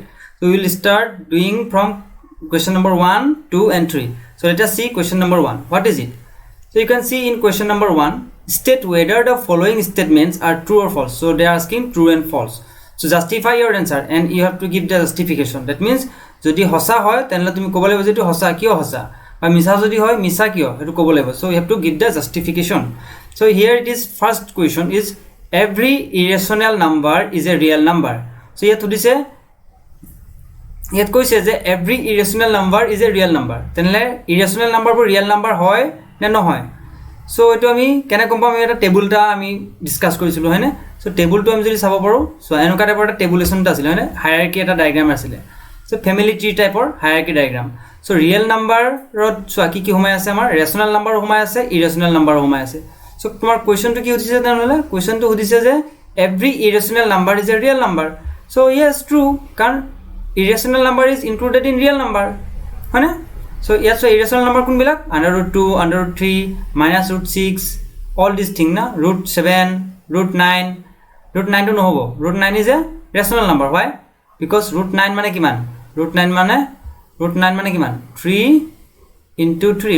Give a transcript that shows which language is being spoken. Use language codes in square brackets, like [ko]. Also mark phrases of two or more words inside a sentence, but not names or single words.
[en] So we will start doing from question number 1, 2 and 3. So let us see question number 1, what is it? So you can see in question number 1, state whether the following statements are true or false. So they are asking true and false. So justify your answer and you have to give the justification. [as] That means যদি হসা হয় তেনলে তুমি কব লাগিব যে এটো হসা কিয় হসা বা মিছা যদি হয় মিছা কিয় এটো কব লাগিব. [en] So you have to give the justification. So here it is first question is every irrational number is a real number. So [as] ইয়াত সুধিছে ইয়াত কৈছে যে [en] every irrational number is a real number. [as] তেনলে [en] irrational number [as] বোৰ [en] real number [as] হয় নে নহয়. So এটো আমি কেনে কম পাম এটা টেবুলটা আমি ডিসকাস কৰিছিলো হয়নে. সো টেবুলটো আমি যদি চাব পাৰো সো এনেকা টাইপৰ এটা টেবুলেশনটা আছিল হয়নে, হায়াৰাৰ্কি এটা ডায়াগ্ৰাম আছিল. সো [en] family tree type hierarchy diagram. [as] সো [en] real number [as] সো কি সোমাই আছে আমাৰ [en] rational number [as] সোমাই আছে, [en] irrational number [as] সোমাই আছে. সো তোমাৰ কোৱেশ্চনটো কি উঠিছে তেনেহলে কোৱেশ্চনটো উঠিছে যে [en] every irrational number is a real number. so yes true, কাৰণ irrational number is included in real number হয়নে. So yes, so irrational number [as] কোনবিলাক [en] under root 2, under root 3, minus root 6, all these thing na root 7, root 9. [as] Root 9 to no hobo. [en] Root 9 is a rational number. Why? Because root 9 [as] মানে কিমান? Root 9 মানে কিমান? 3 into 3.